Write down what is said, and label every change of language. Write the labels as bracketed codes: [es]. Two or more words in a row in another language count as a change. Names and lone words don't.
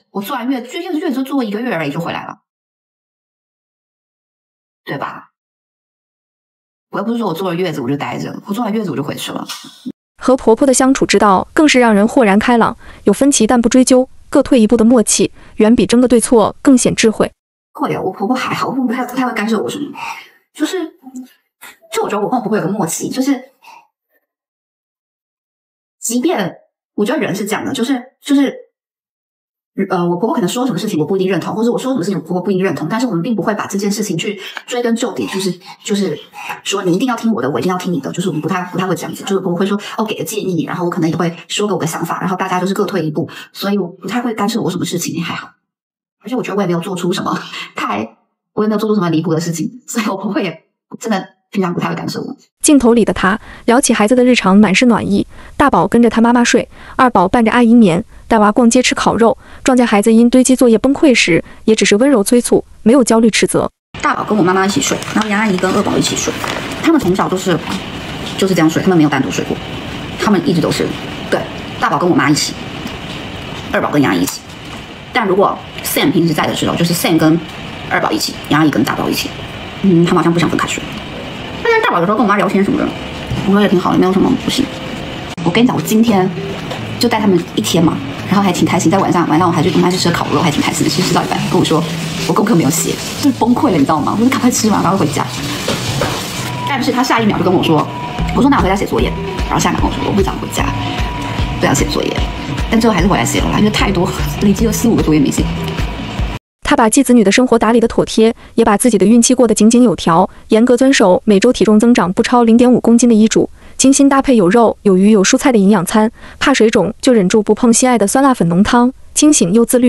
[zh] 我坐完月子就坐1個月而已就回來了，對吧？我又不是說我坐了月子我就待着，我坐完月子我就回去了。和婆婆的相處之道更是讓人豁然開朗，有分歧但不追究，各退一步的默契，遠比爭個對錯更顯智慧。會啊，我婆婆還好，我婆婆不太會干涉我什麼，就我覺得我跟我婆婆有個默契，即便我覺得人是這樣的，我婆婆可能說什麼事情我不一定認同，或者我說什麼事情我婆婆不一定認同，但是我們並不會把這件事情去追根究底，就是說你一定要聽我的，我一定要聽你的，就是我們不太會這樣子，就是婆婆會說給個建議，然後我可能也會說給我個想法，然後大家就是各退一步，所以我不太會干涉我什麼事情，也還好，而且我覺得我也沒有做出什麼離譜的事情，所以我婆婆也真的平常不太會干涉我。鏡頭裡的她聊起孩子的日常，滿是暖意。大寶跟着她媽媽睡，二寶伴着阿姨眠，帶娃逛街吃烤肉。撞見孩子因堆積作業崩潰時，也只是溫柔催促，沒有焦慮斥責。大寶跟我媽媽一起睡，然後楊阿姨跟二寶一起睡。他們從小就是這樣睡，他們沒有單獨睡過。他們一直都是對大寶跟我媽一起，二寶跟楊阿姨一起。但如果 Sam 平時在的時候，就是 Sam 跟二寶一起，楊阿姨跟大寶一起。他們好像不想分開睡。但是大寶有時候跟我媽聊天什麼的，我說也挺好的，沒有什麼不行。我跟你講，我今天就帶他們1天嘛，然後還挺開心。在晚上我還去跟他去吃烤肉，還挺開心的。其實吃到一半跟我說，我功課沒有寫，就是崩潰了，你知道嗎？我說趕快吃完，趕快回家。但是他下一秒就跟我說那我回家寫作業。然後下一秒跟我說我不想回家，不想寫作業。但最後還是回來寫了啦，因為太多，累積了4、5個作業沒寫。她把繼子女的生活打理得妥帖，也把自己的孕期過得井井有條，嚴格遵守每周體重增長不超0.5公斤的醫囑，精心搭配有肉、有魚、有蔬菜的營養餐，怕水腫就忍住不碰心愛的酸辣粉濃湯，清醒又自律。